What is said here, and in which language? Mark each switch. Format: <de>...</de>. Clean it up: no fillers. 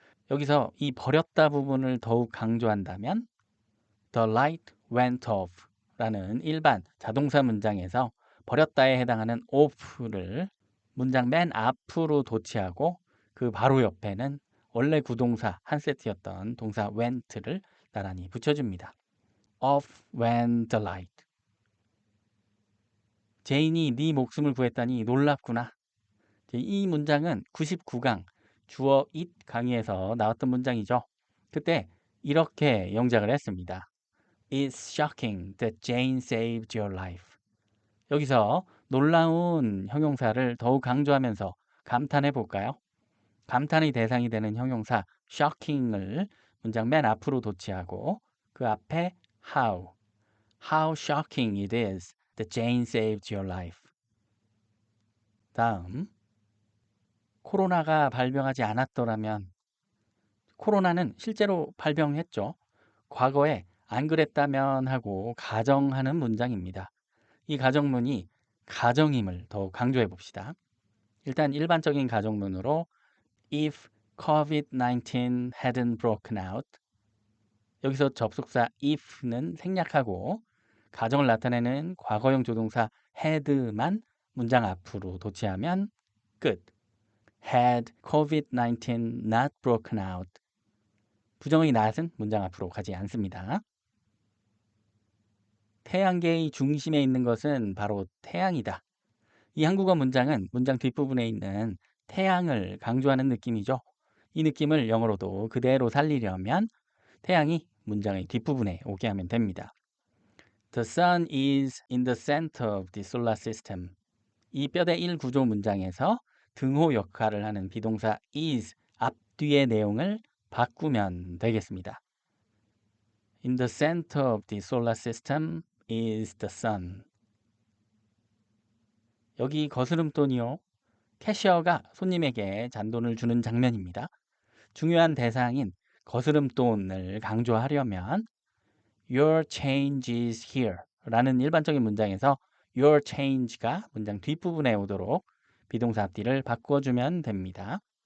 <ko>여기서 이 버렸다 부분을 더욱 강조한다면</ko> <en>The light went off</en> <ko>라는 일반 자동사 문장에서 버렸다에 해당하는 off를 문장 맨 앞으로 도치하고 그 바로 옆에는 원래 구동사 한 세트였던 동사 went를 나란히 붙여줍니다.</ko> <en>Off went the light.</en> <ko>제인이 네 목숨을 구했다니 놀랍구나. 이 문장은 99강 주어 it 강의에서 나왔던 문장이죠. 그때 이렇게 영작을 했습니다.</ko> <en>It's shocking that Jane saved your life.</en> <ko>여기서 놀라운 형용사를 더욱 강조하면서 감탄해 볼까요? 감탄의 대상이 되는 형용사 shocking을 문장 맨 앞으로 도치하고 그 앞에 how.</ko> <en>How shocking it is that Jane saved your life.</en> <ko>다음 코로나가 발병하지 않았더라면 코로나는 실제로 발병했죠. 과거에 안 그랬다면 하고 가정하는 문장입니다. 이 가정문이 가정임을 더 강조해 봅시다. 일단 일반적인 가정문으로</ko> <en>If COVID-19 hadn't broken out</en> <ko>여기서 접속사 if는 생략하고 가정을 나타내는 과거형 조동사 had만 문장 앞으로 도치하면 끝.</ko> <en>Had COVID-19 not broken out</en> <ko>부정의 not은 문장 앞으로 가지 않습니다. 태양계의 중심에 있는 것은 바로 태양이다. 이 한국어 문장은 문장 뒷부분에 있는 태양을 강조하는 느낌이죠. 이 느낌을 영어로도 그대로 살리려면 태양이 문장의 뒷부분에 오게 하면 됩니다.</ko> <en>The sun is in the center of the solar system.</en> <ko>이 뼈대 1 구조 문장에서 등호 역할을 하는 비동사 is 앞뒤의 내용을 바꾸면 되겠습니다.</ko> <en>In the center of the solar system is the sun.</en> <ko>여기 거스름돈이요. 캐셔가 손님에게 잔돈을 주는 장면입니다. 중요한 대상인 거스름돈을 강조하려면</ko> <en>Your change is here</en> <ko>라는 일반적인 문장에서 Your change가 문장 뒷부분에 오도록 비동사 앞뒤를 바꿔주면 됩니다.</ko>